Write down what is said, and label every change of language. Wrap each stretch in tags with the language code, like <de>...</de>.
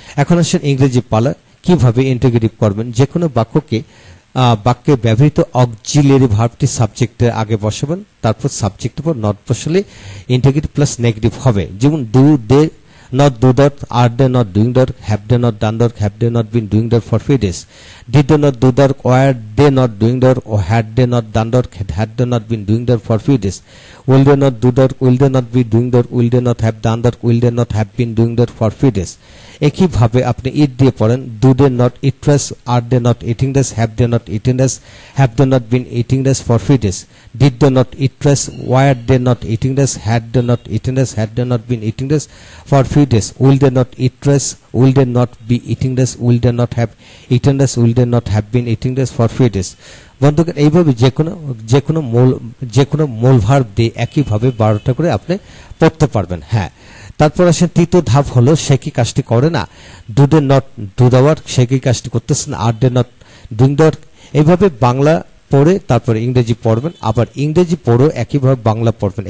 <bn>এখন আসুন ইংরেজি পালা। কিভাবে ইন্টিগ্রেটিভ করবেন। যে কোনো বাক্যকে বাক্যে ব্যবহৃত অক্সিলিয়ারি ভার্বটি সাবজেক্টের আগে বসাবেন, তারপর সাবজেক্টের পর নট বসালে ইন্টিগ্রেটিভ প্লাস নেগেটিভ হবে। যেমন</bn> <en>Do they not do that, are they not doing that, have they not done that, have they not been doing that for few days, did they not do that, were they not doing that, or had they not done that, had they not been doing that for few days, will they not do that, will they not be doing that, will they not have done that, will they not have been doing that for few days।</en> <bn>একইভাবে আপনি ইট দিয়ে পড়েন,</bn> <en>do they not eat rice, are they not eating this, have they not eaten this, have they not been eating this for few days, did they not eat rice, were they not eating this, had they not eaten this, had they not been eating this for few days, will they not eat rice, will they not be eating this, will they not have eaten this, will they not have been eating this for few days।</en> <bn>বন্ধুগণ, এইভাবে যে কোনো মূল verb দিয়ে একইভাবে 12টা করে আপনি পড়তে পারবেন। হ্যাঁ, তারপর আসেন তৃতীয় ধাপ হলো সে কি কাজটি করে না।</bn> <en>do they not do the work,</en> <bn>সে কি কাজটি করতেছে না।</bn> <en>Are they not doing the work.</en> <bn>এইভাবে বাংলা পড়ে তারপরে ইংরেজি পড়বেন, আবার ইংরেজি পড়েও একইভাবে বাংলা পড়বেন।</bn>